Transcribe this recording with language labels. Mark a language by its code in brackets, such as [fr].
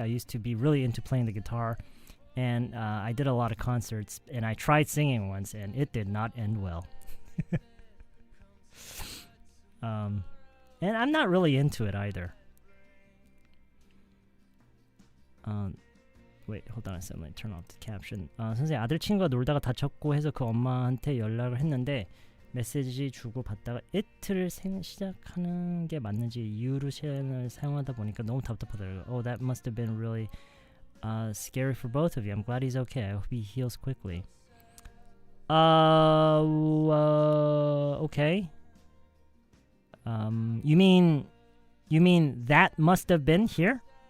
[en] I used to be really into playing the guitar, and I did a lot of concerts. And I tried singing once, and it did not end well. And I'm not really into it either. Wait, hold on a second. Let me turn off the caption. [ko] 선생님, 아들 친구가 놀다가 다쳤고 해서 그 엄마한테 연락을 했는데 메시지 주고 받다가 it를 시작하는 게 맞는지 이유루션을 사용하다 보니까 너무 답답하더라고요. [en] Oh, that must have been really scary for both of you. I'm glad he's okay. I hope he heals quickly. Okay. You mean that must have been here?